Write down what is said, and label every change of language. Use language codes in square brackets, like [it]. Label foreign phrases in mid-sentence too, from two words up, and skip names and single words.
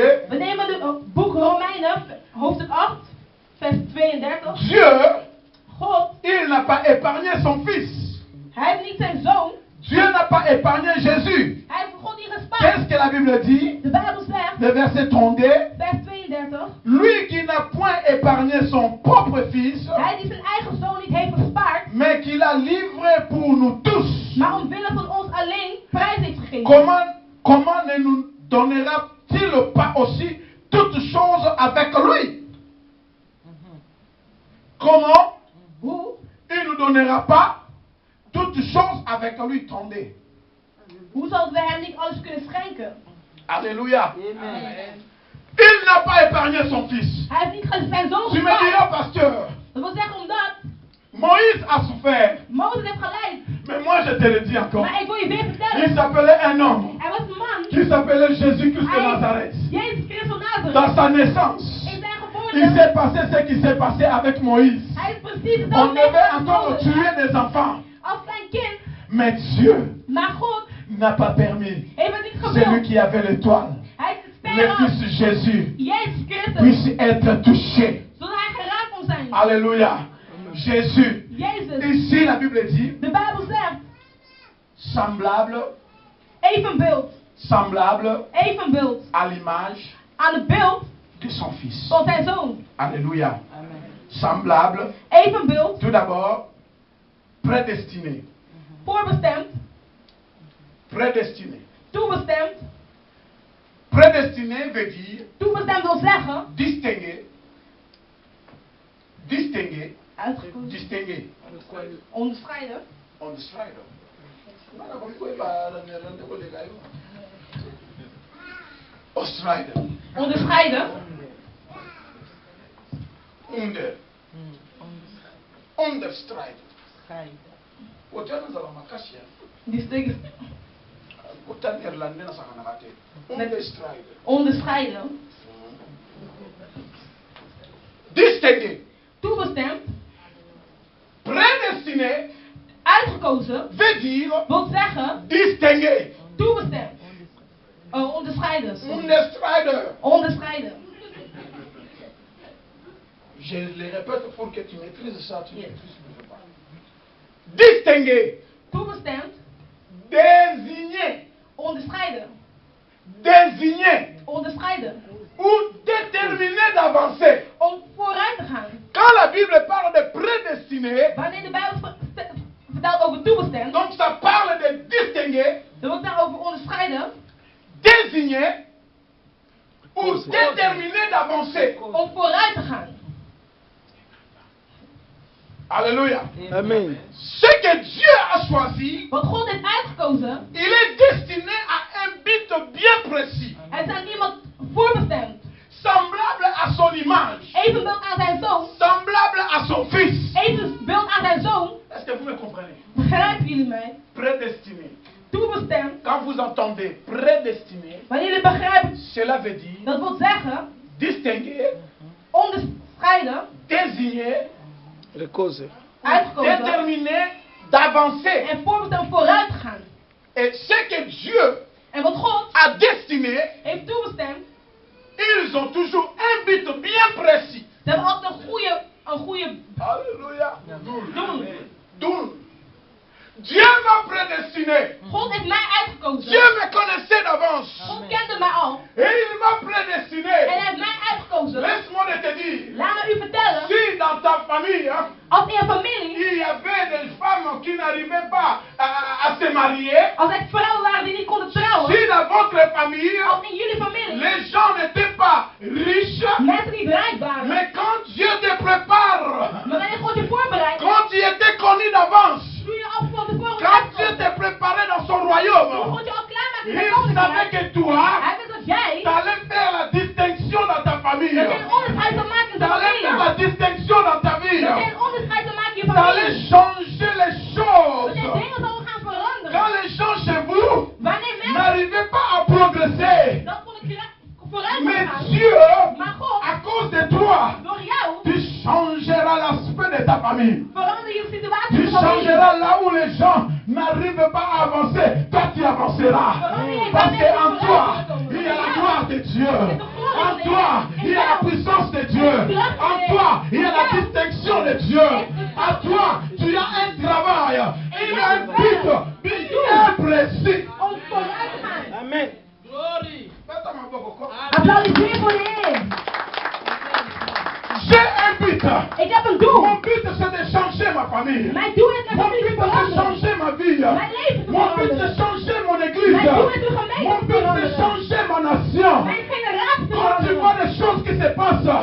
[nl] We nemen het boek Romeinen, hoofdstuk 8, vers 32. [fr] Dieu, [nl] God, [fr] il n'a pas épargné son fils. [nl] hij heeft niet zijn zoon. [fr] Dieu n'a pas épargné Jésus. [nl] Hij heeft God niet gespaard. [fr] Qu'est-ce que la Bible dit? [nl] De Bijbel zegt, [fr] Le verset 32. [nl] vers 32. [fr] Lui qui n'a point épargné son propre fils, [nl] Hij die zijn eigen zoon niet heeft gespaard, [fr] mais qui l'a livré pour nous tous. [nl] maar omwille van ons alleen prijs heeft gegeven. [fr] Comment ne nous donnera-t-il pas aussi toutes choses avec lui? Comment? [nl] Hoe? [fr] Il nous donnera pas toutes choses avec lui. Tendez. [nl] Hoe zouden we hem niet alles kunnen schenken? [fr] Alléluia. Il n'a pas épargné son fils. [nl] Hij heeft niet zijn zoon [fr] Tu me [nl] gespaard. [fr] diras, pasteur, [nl] Dat wil zeggen omdat [fr] Moïse a souffert. [nl] Mozes heeft geleid. [fr] Mais moi je te le dis encore. [nl] Maar ik wil je weer [fr] Il [nl] vertellen. [fr] s'appelait un homme [nl] Er was een man. [fr] qui s'appelait Jésus-Christ de [nl] Hij Nazareth. is Jezus Christus van Nazareth. [fr] Dans sa naissance, [nl] In zijn [fr] il [nl] geboorte. [fr] s'est passé ce qui s'est passé avec Moïse. [nl] Hij is precies [fr] On [nl] hetzelfde [fr] devait [nl] als [fr] encore [nl] Mozes. [fr] tuer des enfants. [nl] Als zijn kind. [fr] Mais Dieu [nl] Maar God [fr] n'a pas permis. [nl] heeft het niet [fr] Celui [nl] gewild. [fr] qui avait l'étoile, [nl] Hij is de [fr] le [nl] ster [fr] Fils Jésus, [nl] Jezus Christus. [fr] puisse être touché. [nl] Zodat hij geraakt kon zijn. [fr] Alléluia. Jésus. [nl] Jezus. [fr] Ici, la Bible dit [nl] De Bijbel zegt. [fr] semblable, [nl] Evenbeeld. [fr] semblable [nl] Evenbeeld. [fr] à l'image [nl] Aan het beeld [fr] de son Fils. [nl] van zijn zoon. [fr] Alléluia. Semblable. [nl] Evenbeeld. [fr] Tout d'abord, prédestiné. [nl] Voorbestemd. [fr] Prédestiné. [nl] Toebestemd. [fr] Prédestiné veut dire [nl] Toebestemd wil zeggen. [fr] distingué. Distingué. [nl] Uitgekozen. [fr] Distingué. [nl] Onderscheiden. Onderscheiden. Onderscheiden. Onderscheiden. onder. Onderstrijden. Wat jij dan zal makasje? Die stuk Wat dan Nederlanders dan gaan maken? Onderstrijden. onderscheiden. [fr] Distinguer. [nl] Toebestemd, [fr] Prédestiné [nl] uitgekozen, [fr] veut dire [nl] wil zeggen [fr] distinguer. [nl] toebestemd. Onderscheiden. Onderstrijder. Onderscheiden. [fr] Je le répète pour que tu maîtrises ça, tu maîtrises plus pas. Distinguer. [nl] Toebestemd, [fr] Désigner. [nl] onderscheiden. [fr] Désigner. [nl] Onderscheiden. [fr] Ou déterminer d'avancer. [nl] Om vooruit te gaan. [fr] Quand la Bible parle de prédestiné, [nl] Wanneer de Bijbel vertelt over toebestemd, [fr] donc ça parle de distinguer, [nl] dan wordt daar over onderscheiden. [fr] désigner ou déterminer d'avancer. [nl] Om vooruit te gaan. [fr] Alléluia. Amen. Ce que Dieu a choisi, [nl] Wat God heeft uitgekozen, [fr] il est destiné à un but bien précis, [nl] er is aan iemand voorbestemd. [fr] semblable à son image, [nl] Evenbeeld aan zijn zoon. [fr] semblable à son fils. [nl] Evenbeeld aan zijn zoon. [fr] Est-ce que vous me comprenez? [nl] Begrijpen jullie mij? [fr] Prédestiné. [nl] Toebestemd. [fr] Quand vous entendez prédestiné, [nl] Wanneer jullie begrijpen, [fr] cela veut dire [nl] dat wil zeggen, [fr] distinguer, [nl] onderscheiden, [fr] désigner, Recoze. [nl] uitgekozen [fr] déterminer d'avancer. [nl] en voorbestemd vooruit te gaan. [fr] Et ce que Dieu [nl] En wat God [fr] a destiné, [nl] heeft toebestemd, [fr] ils ont toujours un but bien précis. [nl] ze hebben altijd een goede [fr] Alléluia. [nl] doel. Doel. [fr] Dieu m'a prédestiné. [nl] God heeft mij uitgekozen. [fr] Dieu me connaissait d'avance. [nl] God kende mij al. [fr] Et il m'a [nl] En [fr] prédestiné. [nl] hij heeft mij uitgekozen. [fr] Laisse-moi te dire. [nl] Laat me u vertellen, [fr] Si dans ta famille, hein, [nl] als in een familie, [fr] il y avait des femmes qui n'arrivaient pas à se marier, [nl] als er vrouwen waren die niet konden trouwen, [fr] si dans votre famille, [nl] als in jullie familie, [fr] les gens n'étaient pas riches, [nl] mensen niet rijk waren, [fr] mais quand Dieu te prépare, [nl] maar wanneer God je voorbereidt, [fr] quand tu étais connu d'avance, [nl] doe je al van tevoren [fr] quand Dieu [nl] uitkomen. [fr] te préparait dans son [nl] Toen [fr] royaume, [nl] God je al klaarmaakt in [fr] il [nl] zijn [fr] savait [nl] koninkrijk, [fr] que toi, [nl] hij wist dat jij, [fr] tu allais faire la distinction dans ta famille. [nl] dat je een onderscheid zou maken in [fr] Tu [nl] zijn [fr] allais faire [nl] familie. [fr] la distinction dans ta vie. [nl] Dat je een onderscheid zou maken in je [fr] Tu allais [nl] familie. [fr] changer les [nl] Dat [fr] choses. [nl] je dingen zou gaan veranderen. [fr] Quand les gens chez vous [nl] Wanneer mensen [fr] n'arrivaient pas à progresser, [nl] dat vooruit [fr] mais [nl] gaan, [fr] Dieu, [nl] maar God, [fr] à cause de toi, [nl] door jou, [fr] tu changeras l'aspect de ta famille. [nl] verander je situatie [fr] Tu [nl] in je familie. [fr] changeras là où les gens n'arrivent pas à avancer. Toi, tu avanceras. Parce qu'en toi, il y a la gloire de Dieu. En toi, il y a la puissance de Dieu. En toi, il y a la distinction de Dieu. En toi, tu as un travail. Il y a un but bien précis. [nl] Om vooruit te gaan. Amen. Applaudisseer voor de Heer. [fr] J'ai un but. [nl] Ik heb een doel. [fr] Mon but, c'est de changer ma famille. [nl] Mijn doel is mijn [fr] Mon [nl] familie [fr] but, [nl] te [fr] c'est de [nl] veranderen. [fr] changer ma vie. [nl] Mijn leven te [fr] Mon but, c'est de [nl] veranderen. [fr] changer mon église. [nl] Mijn doel is de gemeente [fr] Mon [nl] te [fr] but, c'est de [nl] veranderen. [fr] changer ma nation. [nl] Mijn generatie te [fr] Quand tu vois [nl] veranderen. [fr] des choses qui se passent,